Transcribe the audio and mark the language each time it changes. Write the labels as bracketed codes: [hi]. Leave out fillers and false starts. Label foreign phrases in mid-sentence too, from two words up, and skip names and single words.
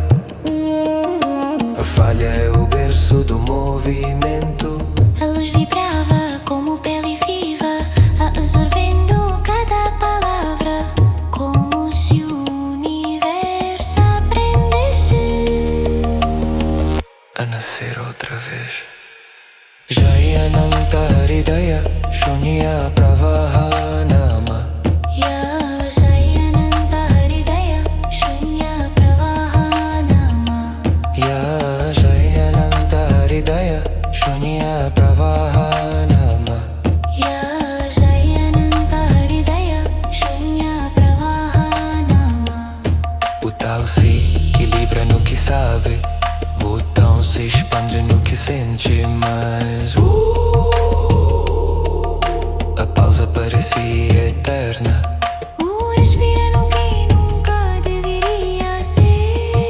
[pt] A falha é o berço do movimento. A luz vibrava como pele viva, absorvendo cada palavra, como se o universo aprendesse A nascer outra vez. [sa] Jayanantahridaya Shunya Pravahanama. Ya Jayanantahridaya Shunya Pravahanama. Ya Jayanantahridaya Shunya Pravahanama. Ya Jayanantahridaya Shunya Pravahanama. [pt] O Tao se equilibra no que sabe, o Tao se expande no que sente, mas a pausa parecia eterna. O respira no que nunca deveria ser.